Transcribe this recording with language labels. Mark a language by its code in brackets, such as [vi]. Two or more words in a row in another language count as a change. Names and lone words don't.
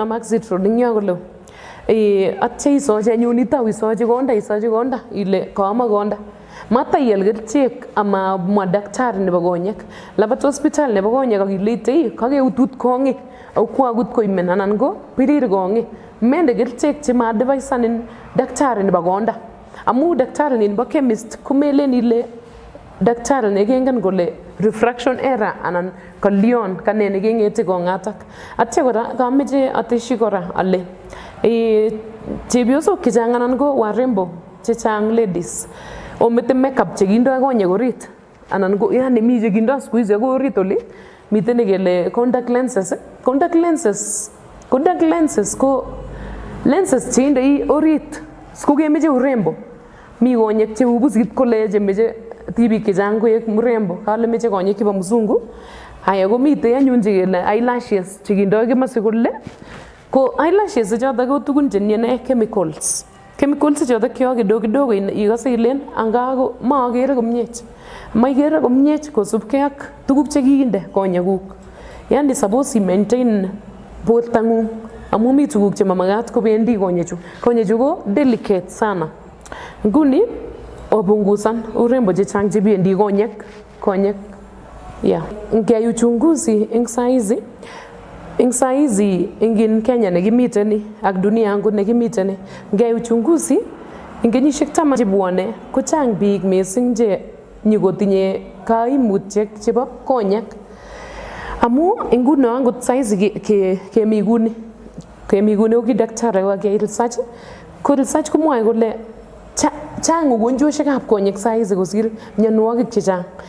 [kln] maxit road ing yo kole atya isoche anyun itau isoche konda ile kaama konda mata iyel kerichek ama mwa daktari nebo konyek labat hospital nebo konyek akileite kakeutut kong'ik au kwagut koimen anan ko pirir kong'ik mende kerichek chema advisanin daktari nebo konda amu daktari nebo chemist kumelen ile daktari nekengen kole [en] refraction error [kln] anan kalion kane nekengete kongatak. Atya kora kameche ateshi kora ale chepyosok chechang anan ko warembo chechang ladies omete makeup chekindoi konyek orit anan ko yani mi chekindoi [sw] siku hizi [kln] ko orit oli miten nekele [en] contact lenses. Contact lenses [kln] ko lenses cheindoi orit siku kemeche urembo. Mi konyek cheu pusit kole chemeche tibik chechang koek mrembo kale meche konyek chebo mzungu. Haya komite anyun chekele eyelashes chekindoi kimasi kole ko eyelashes choto ko tugun chenyene chemicals choto kyo kidogo ikose ilen anga ko maakere komie. Maikere komie kosubkei ak tuguk chekinde konyekuk. Yani [en] suppose i maintain [kln] bortangung amu mi tuguk chemamakat kobendi konyechu. Konyechu ko delicate sana. Nguni opungusan urembo chechang chebendi konyek. Yeah. Ngeyai uchunguzi eng saizi eng Kenya nekimiteni ak dunia angu nekimiteni. Ngeyai uchunguzi eng kenyisiek 10 chebwone ko chang biik mising che nyikotinye kaimutiek chebo konyek. Amu nguno angot saizi kemi kuni ko daktari wakiyai research ko research komwoe kole chang ugonjwoshekab konyek saizi kosir mionwogik chechang.